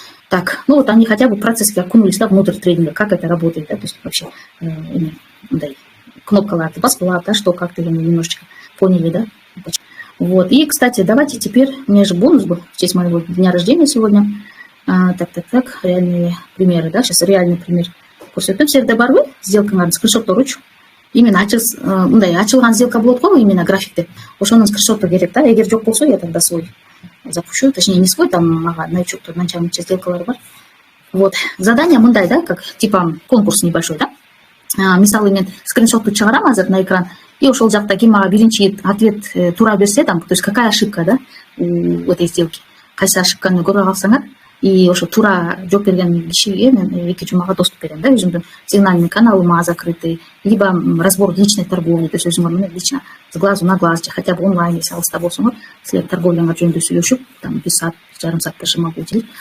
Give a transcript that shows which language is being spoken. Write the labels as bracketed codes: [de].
[ru] Так, ну вот они хотя бы в процессе окунулись, да, внутрь трейдинга, как это работает, да, то есть вообще, [ky] кнопкаларды баскылап, [ru] да, что как-то немножечко поняли, да. Вот. И, кстати, давайте теперь, у меня же бонус был в честь моего дня рождения сегодня. Так, реальные примеры, да, сейчас реальный пример. [ky] Көрсөтөм, силерде барбы сделкаңарды скриншоттор үчүн. Именно мындай ачылган сделка болот го именно графикте. Ошонун скриншоту керек да. Эгер жок болсо, [ru] я тогда свой запущу, точнее не свой, там новичок начальнича [ky] сделкалар бар. [ru] Вот. Задание мындай, да, как типа конкурс небольшой, да. [ky] Мисалы мен скриншотту чыгарам азыр [ru] на экран, [ky] и ошол жакта ким мага биринчи ответ туура берсе, там, [ru] то есть какая ошибка, да, у этой сделки, [ky] кайсы ошибканы көрө калсаңар, и ошо туура жооп берген кишиге мен 2 жумага доступ берем, да, өзүмдүн сигнальный каналыма закрытый, [ru] либо разбор личной торговли, [ky] то есть өзүңөр менен [ru] лично с глазу на глаз [ky] же хотя бы онлайн, если алыста болсоңор, силер торговляңар жөнүндө сүйлөшүп, там 1 саат, жарым саат [ru] даже могу уделить.